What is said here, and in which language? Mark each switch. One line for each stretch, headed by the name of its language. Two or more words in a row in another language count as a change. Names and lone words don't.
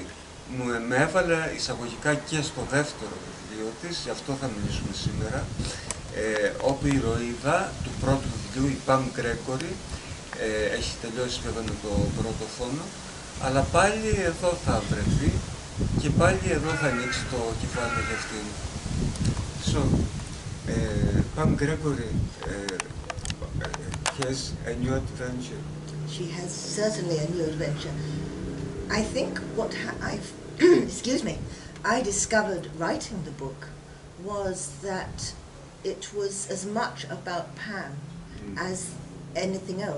Greek: Με έβαλε εισαγωγικά και στο δεύτερο βιβλίο της, γι' αυτό θα μιλήσουμε σήμερα, όπου η ηρωίδα του πρώτου βιβλίου, η Παμ Γκρέγκορι, έχει τελειώσει βέβαια με το πρώτο φόνο, αλλά πάλι εδώ θα βρεθεί και πάλι εδώ θα ανοίξει το κεφάλαιο για αυτήν.
English: So, Pam Γκρέγκορι has a new adventure. She has certainly a new adventure. I think what I've excuse me, I discovered writing the book was that it was as much about Pam as anything else.